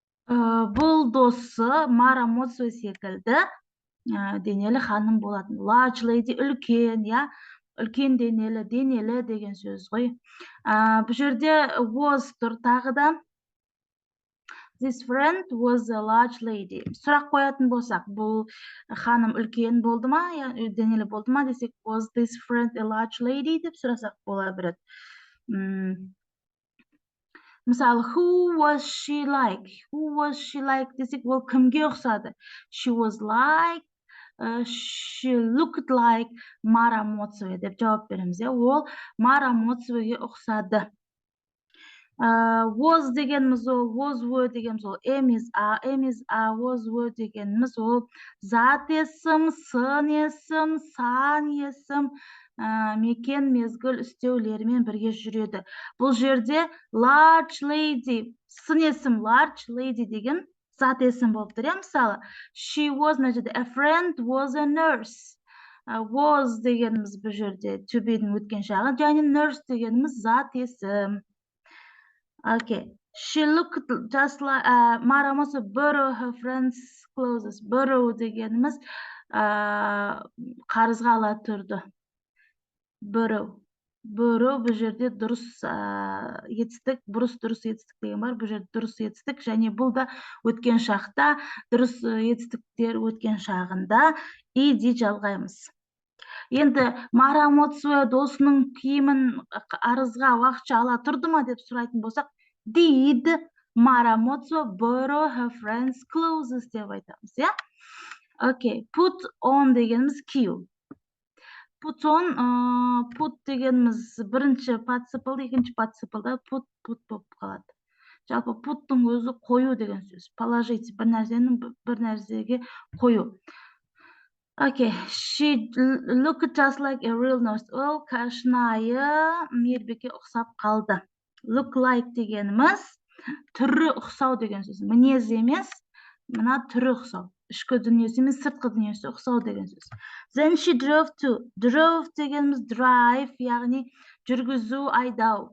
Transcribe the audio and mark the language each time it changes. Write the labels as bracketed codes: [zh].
[kk] Бұл досы Марамоцве секілді денелі ханым болатын. Large lady үлкен, үлкен денелі деген сөз ғой. Бұл жерде was тұр тағы да. [en] This friend was a large lady. [kk] Сұрақ қоятын болсақ, бұл ханым үлкен болды ма, денелі болды ма десек, [en] was this friend a large lady [kk] деп сұрасақ бола береді. [en] Мысалы, who was she like? Who was she like [kk] десек, ол кімге ұқсады? [en] She was like, she looked like Марамоцве [kk] деп жауап береміз. Ол Марамоцвеге ұқсады. Was дегеніміз ол, was, were дегеніміз ол, am, is, are, was, were дегеніміз ол, зат есім, сын есім, сан есім, мекен, мезгіл, үстеулерімен бірге жүреді. Бұл жерде large lady, сын есім, large lady деген зат есім болып тұр. Мысалы, [en] she was, a friend was a nurse. [kk] Was дегеніміз бұл жерде to be'дің өткен шағы, және nurse дегеніміз зат есім. [en] Okay. She looked just like Mara must borrow her friend's clothes. [kk] Borrow дегеніміз қарызға ала тұрды. Borrow бұл жерде дұрыс етістік, дұрыс етістік деген бар. Бұл жерде дұрыс етістік, және бұл да өткен шақта, дұрыс етістіктер өткен шағында иди жалғаймыз. Енді Мара Моцуэ досының киімін арызға уақытша ала тұрды ма деп сұрайтын болсақ, [en] did Mara Motsua borrow her friend's clothes [kk] деп айтамыз, иә? Okay, put on дегеніміз кию. Put on, put дегеніміз бірінші participle, екінші participle put болып қалады. Жалпы put'тың өзі қою деген сөз. Положить бір нәрсені бір нәрсеге қою. [en] Okay, she looked just like a real nurse. [kk] Ол шынайы мейірбике ұқсап қалды. Look like дегеніміз түрі ұқсау деген сөз. Мінез емес, мына түрі ұқсау. Ішкі дүниесі емес, сыртқы дүниесі ұқсау деген сөз. [en] Then she drove to. [kk] Drove дегеніміз drive, яғни жүргізу, айдау.